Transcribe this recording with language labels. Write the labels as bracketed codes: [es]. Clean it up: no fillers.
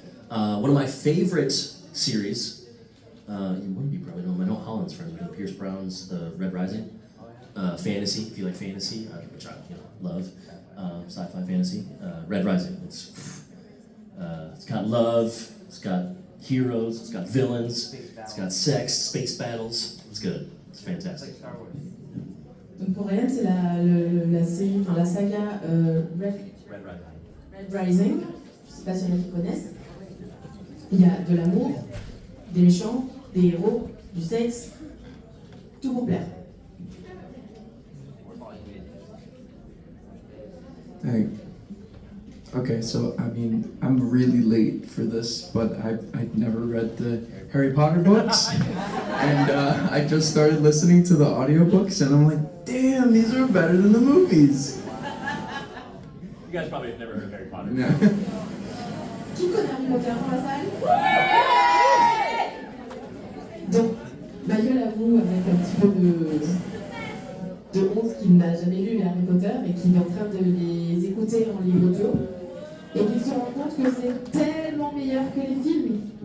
[en] One of my favorite series, you wouldn't be probably know, I know Holland's friends with Pierce Brown's Red Rising. Fantasy, if you like fantasy, which I love, sci-fi fantasy. Red Rising, it's got love, it's got heroes, it's got villains, it's got sex, space battles. It's good. It's fantastic. [fr] Donc pour Ryan, c'est la série, enfin la saga Red Rising. Je sais pas s'il y en a qui connaissent. Il y a de l'amour, des méchants, des héros, du sexe, tout pour plaire. [en] Hey. Okay, so I mean, I'm really late for this, but I've never read the Harry Potter books, and I just started listening to the audiobooks, and I'm like, damn, these are better than the movies. You guys probably have never heard of Harry Potter. No. [fr] Qui connaît Harry Potter dans la salle? Donc, Michael avoue avec un petit peu de honte qu'il n'a jamais lu les Harry Potter et qu'il est en train de les écouter en livre audio et qu'il se rend compte que c'est tellement meilleur que les films.